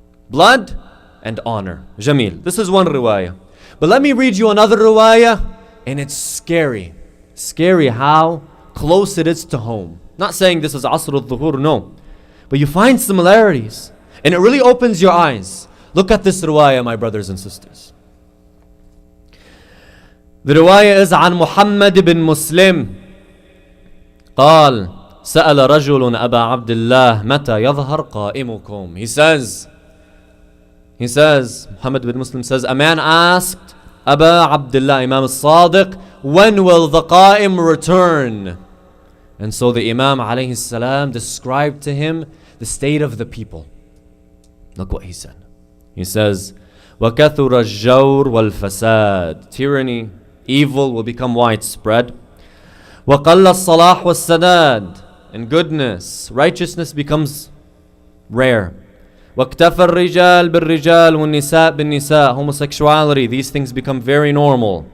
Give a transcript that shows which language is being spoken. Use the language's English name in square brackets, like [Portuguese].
[English] Blood and honor. Jamil. This is one riwayah. But let me read you another riwayah, and it's scary. Scary how close it is to home. Not saying this is Asr al-Dhuhur, no. But you find similarities. And it really opens your eyes. Look at this riwayah, my brothers and sisters. The riwayah is [Arabic] عن محمد بن مسلم. قال سأل رجل أبا عبد الله متى يظهر قائمكم. [English] He says, Muhammad bin Muslim says, a man asked Aba Abdullah, Imam Al-Sadiq, when will the Qa'im return? And so the Imam alayhi salam described to him the state of the people. Look what he said. He says, [Arabic] وَكَثُرَ الجَّوْرُ وَالْفَسَادِ. [English] Tyranny, evil will become widespread. [Arabic] وَقَلَّ الصَّلَاحُ وَالسَّدَادِ. [English] And goodness, righteousness becomes rare. [Arabic] وَاكْتَفَ الرِّجَالِ بِالرِّجَالِ وَالنِّسَاء بِالنِّسَاء. [English] Homosexuality, these things become very normal.